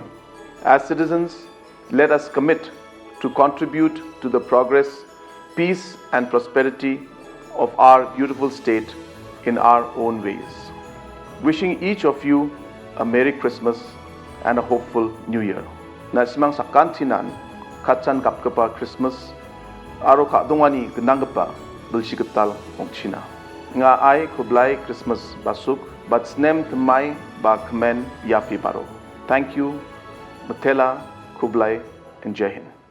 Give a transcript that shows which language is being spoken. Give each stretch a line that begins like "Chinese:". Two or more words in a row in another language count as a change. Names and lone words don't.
English: As citizens, let us commit to contribute to the progress, peace and prosperity of our beautiful state in our own ways. Wishing each of you a Merry Christmas and a hopeful New Year.
Garo: Nasimang sakantinan katsan kapkapa Christmas aro kadungani genanggapa belshiketal ongchina.
Khasi: Nga ai kublai Christmas basuk but snem temai ba kemen yafi baro.
English: Thank you, Matela, Kublai, and Jai Hind.